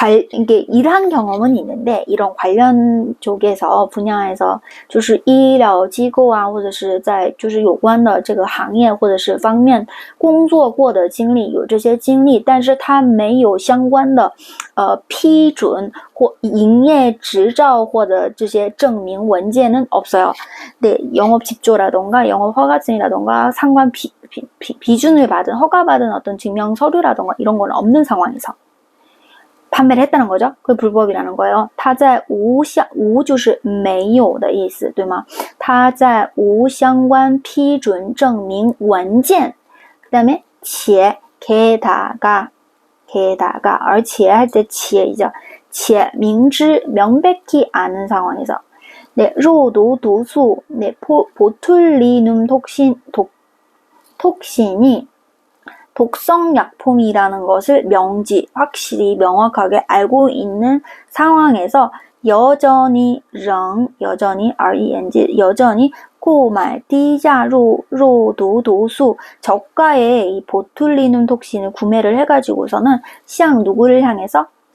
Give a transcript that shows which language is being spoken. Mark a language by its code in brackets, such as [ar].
[ko] 이게 일한 경험은 있는데, 이런 관련 쪽에서 분야에서 [zh] 就是医疗机构啊，或者是在就是有关的这个行业或者是方面工作过的经历，有这些经历，但是他没有相关的批准或营业执照或者这些证明文件 [ko] 은 없어요. 네, 영업 집조라던가 영업 허가증이라던가 상관 비준을 받은, 허가받은 어떤 증명 서류라던가 이런 건 없는 상황에서 판매를 했다는 거죠. 그게 불법이라는 거예요. [zh] 他在无就是没有的意思，对吗？他在无相关批准证明文件， [ko] 그 다음에 且 게다가 而且할 때 且이죠. [zh] 且明知 [ko] 명백히 아는 상황에서, 네, 肉毒毒素, 네, 보툴리눔 톡신이 독성 약품이라는 것을 확실히 명확하게 알고 있는 상황에서 여전히 [zh] 购买低价肉毒毒素 [ko] 저가의 이 보툴리눔 톡신을 구매를 해가지고서는 向누구를 향해서